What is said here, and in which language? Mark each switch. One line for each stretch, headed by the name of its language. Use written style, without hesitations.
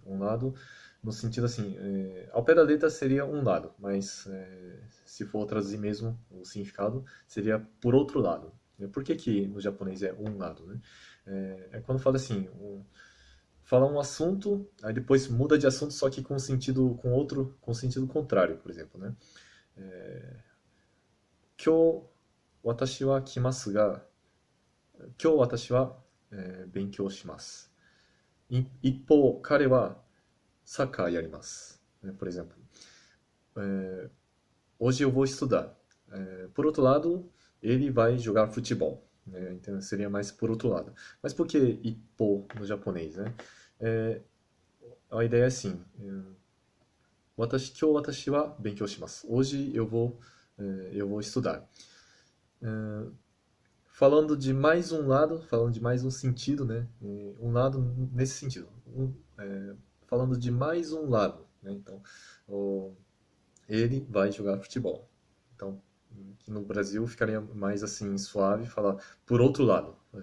Portuguese: Um lado no sentido assim, ao pé da letra seria um lado, mas se for traduzir mesmo o significado, seria por outro lado. Por que no japonês é um lado, né? É quando fala assim, fala um assunto, aí depois muda de assunto, só que com sentido contrário, por exemplo, né?
Japanese: 今日私は来ますが、今日私は、勉強します。一方、彼はサッカーやります。
Portuguese: Por exemplo, hoje eu vou estudar. Por outro lado, ele vai jogar futebol. Então seria mais por outro lado. Mas por que ippo no japonês, né? A ideia é assim:
Japanese: 今日私は勉強します。
Portuguese: Hoje eu vou estudar. Falando de mais um lado, falando de mais um sentido, né? Um lado nesse sentido. Falando de mais um lado, né? Então, ele vai jogar futebol. Então, que no Brasil ficaria mais assim suave falar por outro lado.